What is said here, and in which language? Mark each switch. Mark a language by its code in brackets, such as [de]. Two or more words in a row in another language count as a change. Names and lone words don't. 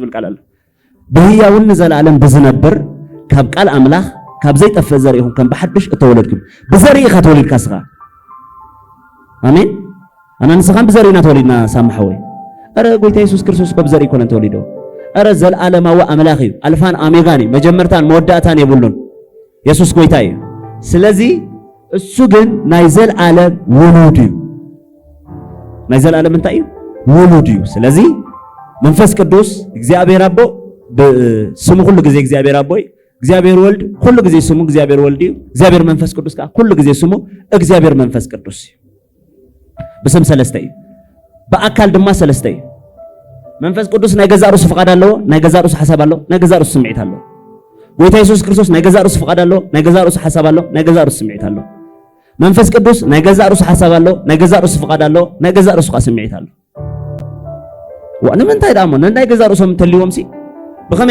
[ti] ዝብል ቃል ኣሎ በህያውን ዘላለም ብዝነብር ካብ ቃል አምላኽ ካብ ዘይጠፍእ ዘርኢ ይኹን ከም በሐድሽ እተወለድኩም በዘርኢ ኢኻ ተወሊድካ ስኻ አሜን አና ንስኻን በዘርኢና ተወሊድና ሳምሐወይ አረ ጎይታ ኢየሱስ ክርስቶስ በዘርኢ ይኮነን ተወሊዶ አረ ዘለዓለማዊ አምላኽ እዩ አልፋን ኦሜጋን መጀመርታን መወዳእታን የብሉን ኢየሱስ ጎይታ እዩ ስለዚ እሱ ግን ናይ ዘለዓለም ውሉድ እዩ ናይ ዘለዓለም እንታይ እዩ ውሉድ እዩ ስለዚ መንፈስ ቅዱስ እግዚአብሔር አቦ ስሙ [am] ሁሉ ጊዜ [ti] እግዚአብሔር አቦ እግዚአብሔር ወልድ [am] ሁሉ ጊዜ [ti] ስሙ እግዚአብሔር ወልድ እዩ እግዚአብሔር መንፈስ ቅዱስ ካ [am] ሁሉ ጊዜ [ti] ስሙ እግዚአብሔር መንፈስ ቅዱስ እዩ በስም ሰለስተ እዩ በአካል ድማ ሰለስተ እዩ መንፈስ ቅዱስ ናይ ገዛ ርእሱ ፍቃድ ኣለዎ ናይ ገዛ ርእሱ ሓሳብ ኣለዎ ናይ ገዛ ርእሱ ስምዒት ኣለዎ ጎይታ ኢየሱስ ክርስቶስ ናይ ገዛ ርእሱ ፍቃድ ኣለዎ ናይ ገዛ ርእሱ ሓሳብ ኣለዎ ናይ ገዛ ርእሱ ስምዒት ኣለዎ መንፈስ ቅዱስ ናይ ገዛ ርእሱ ሓሳብ ኣለዎ ናይ ገዛ ርእሱ ፍቃድ ኣለዎ ናይ ገዛ ርእሱ ስምዒት ኣለዎ ወንምንታይ ዳሞ ናይ ገዛ ርእሶም እንተልይዎም ሲ ብኸመይ